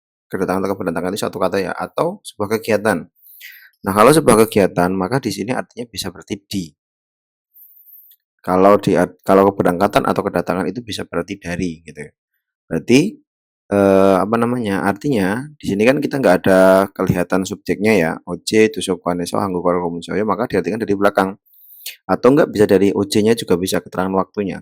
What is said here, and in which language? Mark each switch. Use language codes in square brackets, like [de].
[id] Kedatangan atau keberangkatan itu satu kata ya. Atau sebuah kegiatan. Nah, kalau sebuah kegiatan, maka di sini artinya bisa berarti di. Kalau keberangkatan atau kedatangan itu bisa berarti dari gitu. Berarti artinya di sini kan kita nggak ada kelihatan subjeknya ya. [ko] 어제 도서관에서 한국어를 공부했어요. [id] maka diartikan dari belakang. Atau enggak bisa dari OJ-nya juga bisa keterangan waktunya.